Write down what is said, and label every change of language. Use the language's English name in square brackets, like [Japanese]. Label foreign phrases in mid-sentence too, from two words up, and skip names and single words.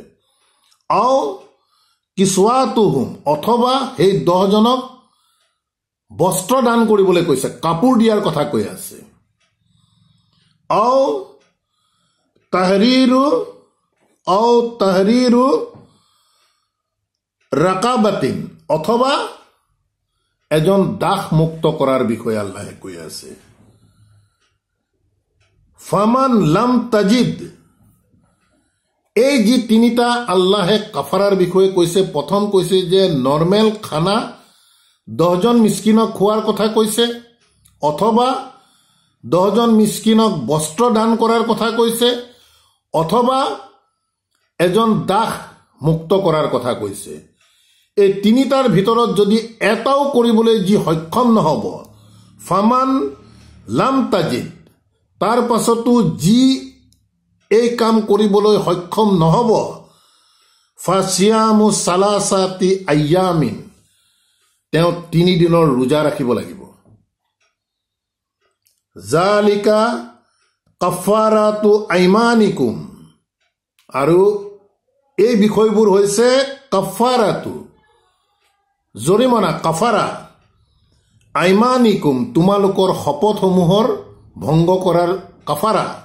[Arabic] أو كسوتهم, [Assamese] অথবা সেই 10জনক বস্ত্ৰ দান কৰিবলৈ কৈছে, কাপোৰ দিয়াৰ কথা কৈ আছে। [Arabic] أو تحرير رقبة, [Assamese] অথবা এজন দাস মুক্ত কৰাৰ বিষয়ে আল্লাহে কৈ আছে। [Arabic] فمن لم يجد, [Assamese] এই যি তিনিটা আল্লাহে কাফাৰাৰ বিষয়ে কৈছে, প্ৰথম কৈছে যে নৰ্মেল খানা 10জন মিস্কিনক খোৱাৰ কথা কৈছে, অথবা 10জন মিস্কিনক বস্ত্ৰ দান কৰাৰ কথা কৈছে, অথবা এজন দাস মুক্ত কৰাৰ কথা কৈছে। এই তিনিটাৰ ভিতৰত যদি এটাও কৰিবলৈ যি সক্ষম নহ'ব, [Arabic] فمن لم يجد, [Assamese] তাৰ পাছতো যি এই কাম কৰিবলৈ সক্ষম নহ'ব, [Arabic] فصيام ثلاثة أيام, [Assamese] তেওঁ 3 দিনৰ ৰোজা ৰাখিব লাগিব। [Arabic] ذلك كفارة أيمانكم, [Assamese] আৰু এই বিষয়বোৰ হৈছে কাফাৰাতু জৰিমনা, [Arabic] كفارة أيمانكم [Assamese] তোমালোকৰ শপতসমূহৰ ভংগ কৰাৰ কাফাৰা।